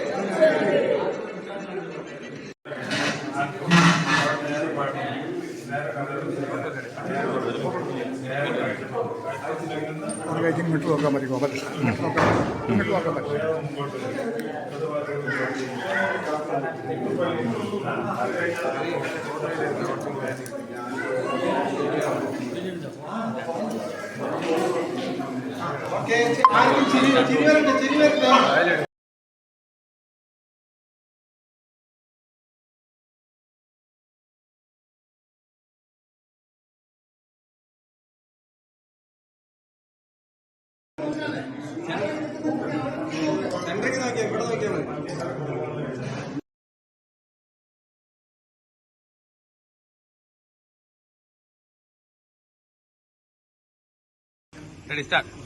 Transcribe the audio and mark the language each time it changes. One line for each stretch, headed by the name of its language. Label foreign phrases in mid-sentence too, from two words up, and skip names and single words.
Hindi: मीटर होगा हमारी मीटर होगा
Malayalam: ഓക്കേ, ആർക്കും ചിരി വരട്ടെ. സെന്ററിലേക്ക് നോക്കിയാൽ ഇവിടെ നോക്കിയാൽ മതി.
English: Ready, start.